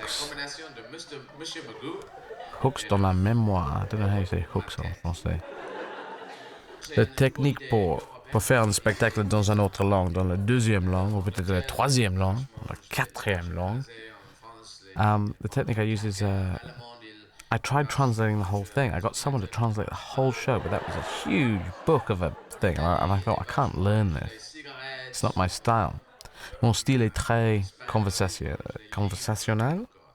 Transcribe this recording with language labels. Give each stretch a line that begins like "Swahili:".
French: une combinaison de Monsieur Magoo.
English: Hooks
French: dans la mémoire.
English: I don't know how you say hooks
French: en français. La technique pour faire un spectacle dans une autre langue, dans la deuxième langue, ou peut-être la troisième langue, la quatrième langue.
English: The technique I use is I tried translating the whole thing. I got someone to translate the whole show, but that was a huge book of a thing, and I thought, I can't learn this. It's not my style.
French: Mon style est très conversationnel?